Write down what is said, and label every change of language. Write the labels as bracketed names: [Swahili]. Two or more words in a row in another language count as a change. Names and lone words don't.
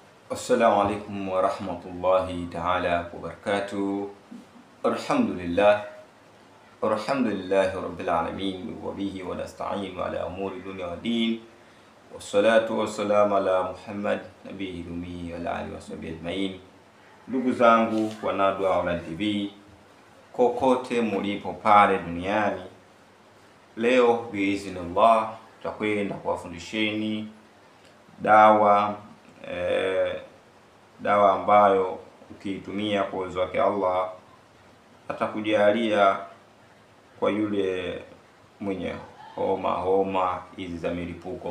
[Arabic] السلام عليكم ورحمة الله تعالى وبركاته. الحمد لله رب العالمين وبه ونستعين على أمور الدنيا والدين. والصلاة والسلام على محمد النبي الأمي وعلى آله وصحبه أجمعين. [Swahili] Ndugu zangu wanadua Online TV kokote mulipo pale duniani, leo biiznillah tutakwenda kuwafundisheni dawa ambayo ukiitumia kwa uwezo wake Allah atakujalia kwa yule mwenye homa hizi za milipuko.